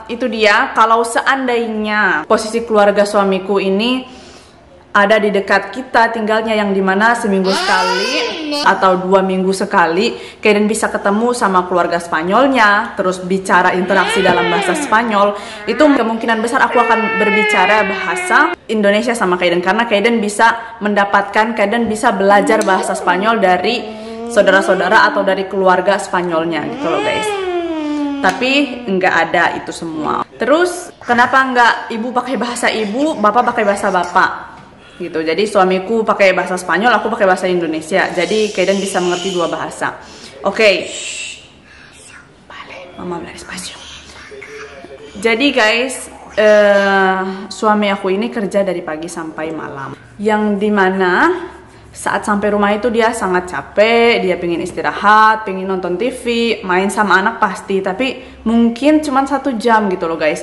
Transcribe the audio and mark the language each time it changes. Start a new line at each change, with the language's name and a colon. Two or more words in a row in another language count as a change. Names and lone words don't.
Indonesian: Itu dia, kalau seandainya posisi keluarga suamiku ini ada di dekat kita tinggalnya, yang dimana seminggu sekali atau 2 minggu sekali Kaiden bisa ketemu sama keluarga Spanyolnya, terus bicara interaksi dalam bahasa Spanyol, itu kemungkinan besar aku akan berbicara bahasa Indonesia sama Kaiden, karena Kaiden bisa belajar bahasa Spanyol dari saudara-saudara atau dari keluarga Spanyolnya gitu loh guys. Tapi nggak ada itu semua. Terus kenapa nggak ibu pakai bahasa ibu, bapak pakai bahasa bapak? gitu. Jadi suamiku pakai bahasa Spanyol, aku pakai bahasa Indonesia. Jadi Kaiden bisa mengerti dua bahasa. Oke.
Spanish: Vale, mama hablar espacio.
Indonesian: Jadi guys, suami aku ini kerja dari pagi sampai malam. Yang dimana saat sampai rumah itu dia sangat capek, dia pengen istirahat, pengen nonton TV, main sama anak pasti, tapi mungkin cuma 1 jam gitu loh guys.